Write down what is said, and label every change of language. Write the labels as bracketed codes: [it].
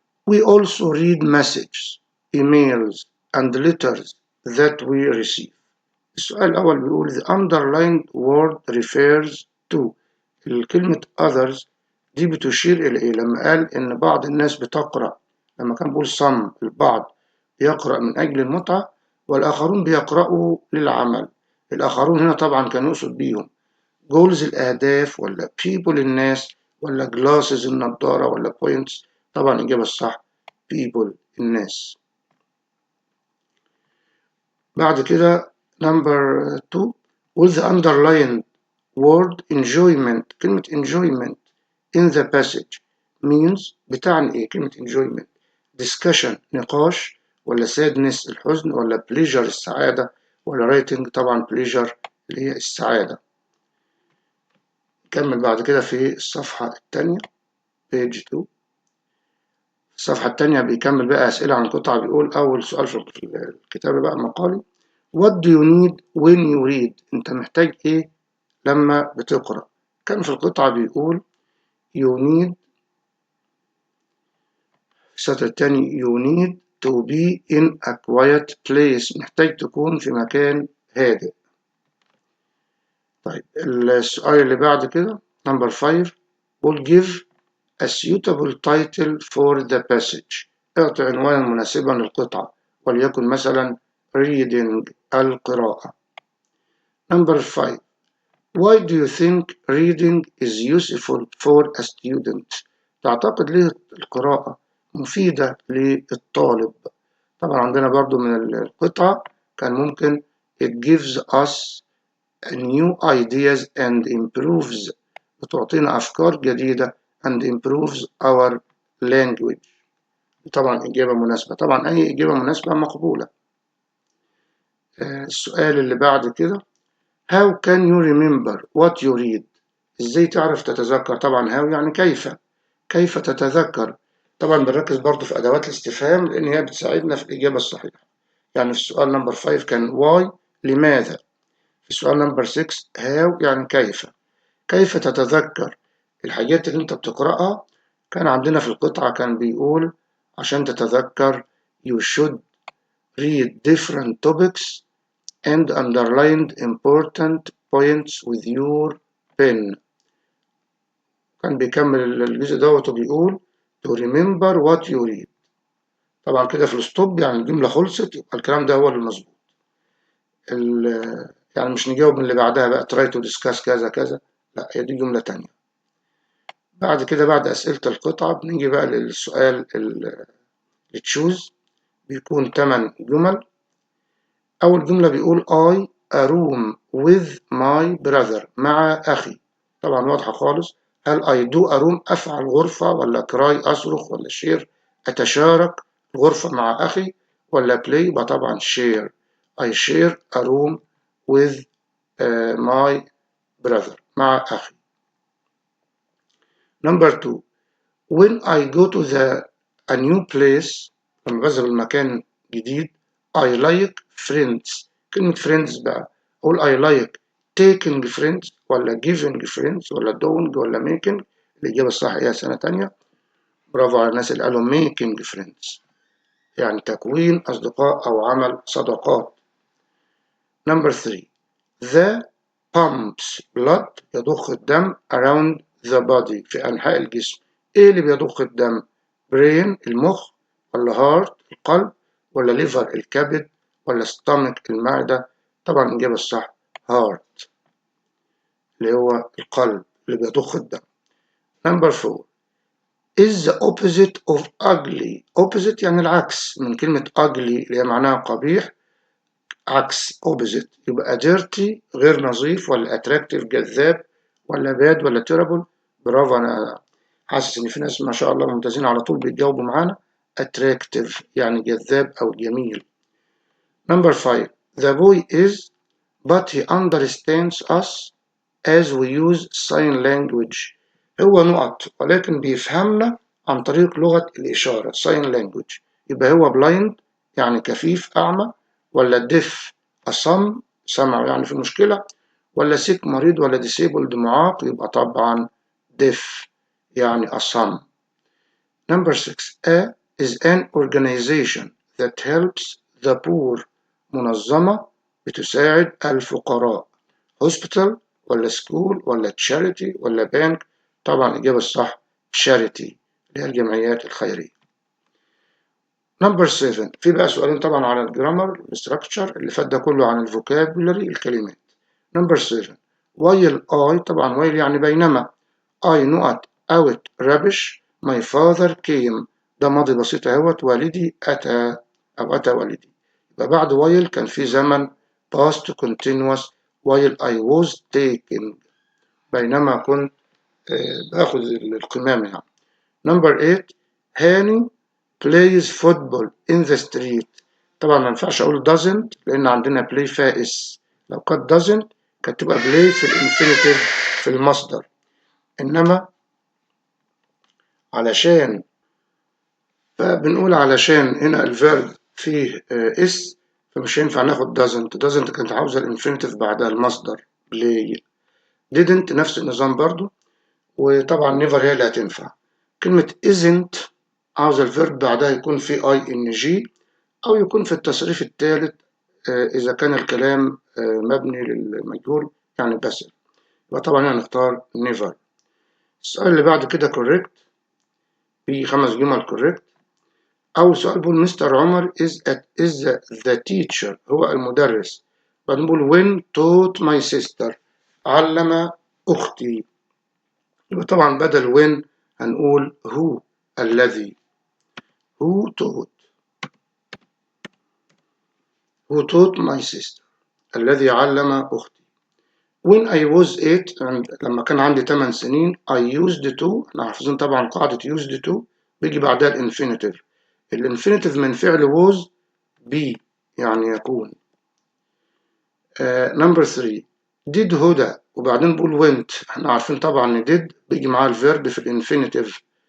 [en] We also read messages, emails and letters that we receive. [ar] السؤال الأول بيقول [en] the underlined word refers to. [ar] الكلمة others دي بتشير إلى إيه؟ لما قال إن بعض الناس بتقرأ، لما كان بيقول some البعض بيقرأ من أجل المتعة والآخرون بيقرأوا للعمل. الآخرون هنا طبعا كان يقصد بيهم goals الأهداف ولا people الناس ولا glasses النضارة ولا points. طبعا الإجابة الصح people الناس. بعد كده [en] number 2 with the underlined word enjoyment. [ar] كلمة enjoyment [en] in the passage means [ar] بتعني إيه كلمة enjoyment؟ discussion نقاش، ولا sadness الحزن، ولا pleasure السعادة، ولا writing طبعا pleasure اللي هي السعادة. نكمل بعد كده في الصفحة الثانية page 2. الصفحة الثانية بيكمل بقى أسئلة عن القطعة. بيقول أول سؤال في الكتاب بقى مقالي [en] What do you need when you read؟ [ar] أنت محتاج إيه لما بتقرأ؟ كان في القطعة بيقول [en] you need في السطر الثاني you need to be in a quiet place. [ar] محتاج تكون في مكان هادئ. طيب السؤال اللي بعد كده [en] number 5 will give a suitable title for the passage. [ar] اعطي عنوانا مناسبا للقطعة، وليكن مثلا reading القراءة. [en] number 5 why do you think reading is useful for a student؟ [ar] تعتقد ليه القراءة مفيدة للطالب؟ طبعا عندنا برضو من القطعة كان ممكن [en] it gives us new ideas and improves [ar] بتعطينا أفكار جديدة [en] and improves our language. [ar] طبعا إجابة مناسبة، طبعا أي إجابة مناسبة مقبولة. السؤال اللي بعد كده [en] how can you remember what you read؟ [ar] إزاي تعرف تتذكر؟ طبعا how يعني كيف تتذكر. طبعا بنركز برضو في أدوات الاستفهام لأن هي بتساعدنا في الإجابة الصحيحة. يعني في السؤال نمبر 5 كان why لماذا. في السؤال نمبر 6 how يعني كيف تتذكر الحاجات اللي انت بتقرأها. كان عندنا في القطعة كان بيقول عشان تتذكر [en] you should read different topics and underlined important points with your pen. [ar] كان بيكمل الجزء دوت وبيقول [en] to remember what you read. [ar] طبعا كده في الستوب يعني الجملة خلصت، يبقى الكلام ده هو اللي مظبوط. يعني مش نجاوب من اللي بعدها بقى [en] try to discuss [ar] كذا كذا، لا هي دي جملة تانية. بعد كده بعد أسئلة القطعة بنيجي بقى للسؤال اللي تشوز. بيكون 8 جمل. أول جملة بيقول [en] I a room with my brother [ar] مع أخي. طبعا واضحة خالص. هل [en] I do a room [ar] أفعل غرفة، ولا cry أصرخ، ولا share أتشارك غرفة مع أخي، ولا play؟ يبقى طبعا share. [en] I share a room with my brother [ar] مع أخي. [en] number 2 when I go to a new place [ar] لما بذهب المكان جديد [en] I like friends. [ar] كلمة friends بقى أقول [en] I like taking friends، [ar] ولا [en] giving friends، [ar] ولا doing، ولا making؟ الإجابة الصح هي سنة تانية. برافو على الناس اللي قالوا [en] making friends، [ar] يعني تكوين أصدقاء أو عمل صداقات. [en] number 3 the pumps blood [ar] يضخ الدم [en] around the body [ar] في أنحاء الجسم. إيه اللي بيضخ الدم؟ brain المخ، ولا heart القلب، ولا liver الكبد، ولا stomach المعدة؟ طبعا الإجابة الصح heart اللي هو القلب اللي بيضخ الدم. [en] number 4 is the opposite of ugly. [ar] opposite يعني العكس من كلمة ugly اللي هي معناها قبيح، عكس opposite يبقى dirty غير نظيف، ولا attractive جذاب، ولا bad، ولا terrible؟ برافو، أنا حاسس إن في ناس ما شاء الله ممتازين على طول بيتجاوبوا معانا. attractive يعني جذاب أو جميل. [en] number 5 the boy is but he understands us as we use sign language. [ar] هو نقط ولكن بيفهمنا عن طريق لغة الإشارة sign language. يبقى هو blind يعني كفيف أعمى، ولا deaf أصم سمع يعني في مشكلة، ولا sick مريض، ولا disabled معاق؟ يبقى طبعا deaf يعني أصم. [en] number 6 A is an organization that helps the poor. [ar] منظمة بتساعد الفقراء. hospital ولا school ولا charity ولا bank؟ طبعا الإجابة الصح charity اللي هي الجمعيات الخيرية. number 7 في بقى سؤالين طبعا على الجرامر structure اللي فات ده كله عن الفوكابولري الكلمات. [en] number 7 while I طبعا while [ar] يعني بينما [en] I نقط out rubbish my father came. [ar] ده ماضي بسيط اهوت، والدي أتى أو أتى والدي. [en] يبقى بعد while [ar] كان في زمن [en] past continuous while I was taking. [ar] بينما كنت باخد القمامة يعني. [en] Number 8 هاني plays football in the street. [ar] طبعا ما ينفعش اقول doesn't لان عندنا play فيها اس. لو كانت doesn't كانت تبقى play في الانفينيتيف في المصدر، انما علشان فبنقول علشان هنا الفيرب فيه اس فمش هينفع ناخد doesn't كانت عاوزة الانفينيتيف بعدها المصدر play. didn't نفس النظام برضو، وطبعا never هي اللي هتنفع. كلمة isn't عاوز الفيرب بعدها يكون في ing أو يكون في التصريف الثالث إذا كان الكلام مبني للمجهول يعني بس، وطبعا هنختار never. السؤال اللي بعد كده correct، في 5 جمل correct. أول سؤال بيقول مستر عمر [en] is the teacher، [ar] هو المدرس. بعدين بيقول [en] when taught my sister، [ar] علم أختي. يبقى طبعا بدل when هنقول who، الذي. [en] who taught my sister، [ar] الذي علم أختي. [en] when I was 8 [ar] لما كان عندي 8 سنين [en] I used to، [ar] احنا حافظين طبعا قاعدة used to بيجي بعدها الانفينيتيف. الانفينيتيف من فعل was be يعني يكون. number 3 did هدى، وبعدين بقول went، احنا عارفين طبعا ان did بيجي معاه الفيرب في الانفينيتيف.